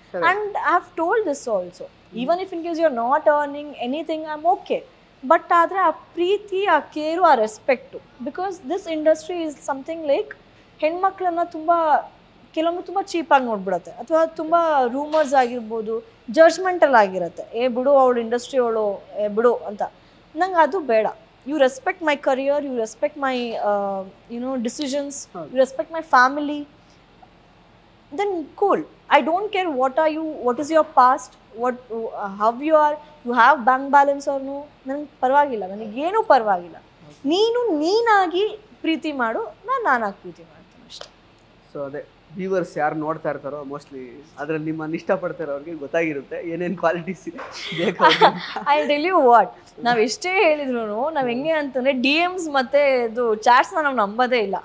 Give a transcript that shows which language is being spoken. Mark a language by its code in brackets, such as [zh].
[en] And I have told this also, even if in case you are not earning anything, I am okay. [kn] But ಆದರೆ ಆ ಪ್ರೀತಿ, ಆ care, ಆ respect, [en] because this industry is something like [kn] ಹೆಣ್ಮಕ್ಳನ್ನ ಕೆಲವೊಮ್ಮೆ ತುಂಬ ಚೀಪಾಗಿ ನೋಡ್ಬಿಡತ್ತೆ, ಅಥವಾ ತುಂಬ ರೂಮರ್ಸ್ ಆಗಿರ್ಬೋದು, ಜಡ್ಜ್ಮೆಂಟಲ್ ಆಗಿರುತ್ತೆ. ಏ ಬಿಡು, ಅವಳು ಇಂಡಸ್ಟ್ರಿ ಅವಳು, ಏ ಬಿಡು ಅಂತ. ನಂಗೆ ಅದು ಬೇಡ. [en] You respect my career, you respect my decisions, you respect my family, then cool. I don't care what is your past, how you are, you have bank balance or no, [kn] ನನಗೆ ಪರವಾಗಿಲ್ಲ, ನನಗೇನು ಪರವಾಗಿಲ್ಲ. ನೀನಾಗಿ ಪ್ರೀತಿ ಮಾಡು, ನಾನಾಗಿ ಪ್ರೀತಿ ಮಾಡ್ತೀನಿ ಅಷ್ಟೇ. ಸೊ ಅದೇ ವ್ಯೂವರ್ಸ್ ಯಾರು ನೋಡ್ತಾ ಇರ್ತಾರೋ ಮೋಸ್ಟ್ಲಿ ಅದ್ರಲ್ಲಿ ನಿಮ್ಮನ್ನು ಇಷ್ಟಪಡ್ತಾರೋ ಅವ್ರಿಗೆ ಗೊತ್ತಾಗಿರುತ್ತೆ ಏನೇನು ಕ್ವಾಲಿಟೀಸ್ ಬೇಕು. [en] I tell you what, [kn] ನಾವು ಎಷ್ಟೇ ಹೇಳಿದ್ರು ನಾವು ಹೆಂಗೆ ಅಂತಂದರೆ DMs ಮತ್ತು ಇದು ಚಾಟ್ಸ್ನ ನಾವು ನಂಬೋದೇ ಇಲ್ಲ.